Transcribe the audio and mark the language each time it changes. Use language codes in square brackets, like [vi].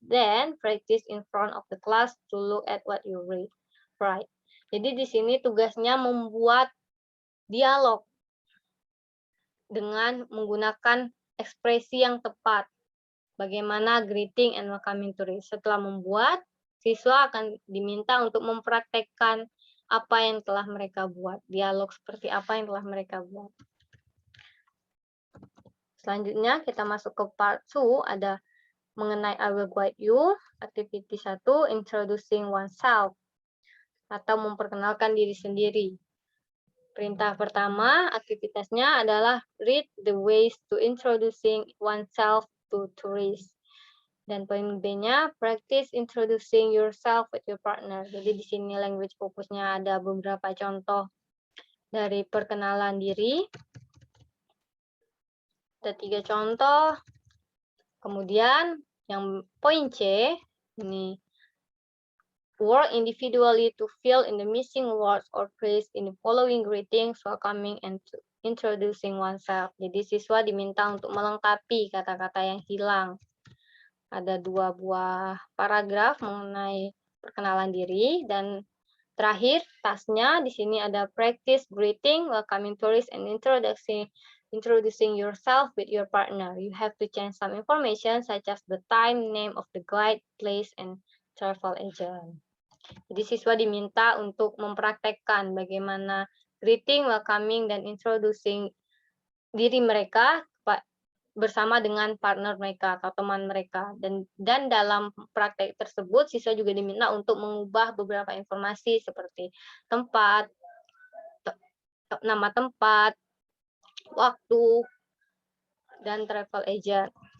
[en] Then practice in front of the class to look at what you write. [id] Jadi di sini tugasnya membuat dialog dengan menggunakan ekspresi yang tepat. Bagaimana [en] greeting and welcoming tourists. [id] Setelah membuat, siswa akan diminta untuk mempraktekkan apa yang telah mereka buat, dialog seperti apa yang telah mereka buat. Selanjutnya kita masuk ke part 2, ada mengenai [en] I will guide you. Activity 1, introducing oneself, [id] atau memperkenalkan diri sendiri. Perintah pertama, aktivitasnya adalah [en] read the ways to introducing oneself to tourists. [id] Dan poin B-nya, [en] practice introducing yourself with your partner. [id] Jadi di sini language fokusnya ada beberapa contoh dari perkenalan diri. Ada 3 contoh. Kemudian yang poin C, ini [en] work individually to fill in the missing words or phrase in the following greetings, welcoming, and introducing oneself. [id] Jadi siswa diminta untuk melengkapi kata-kata yang hilang. Ada 2 buah paragraf mengenai perkenalan diri, dan terakhir tasknya di sini ada [en] practice greeting, welcoming tourists, and introducing yourself with your partner. You have to change some information such as the time, name of the guide, place, and travel agent. [id] Jadi siswa diminta untuk mempraktekkan bagaimana greeting, welcoming, dan introducing diri mereka bersama dengan partner mereka atau teman mereka. Dan dalam praktek tersebut, siswa juga diminta untuk mengubah beberapa informasi seperti tempat, nama tempat, waktu, dan travel agent.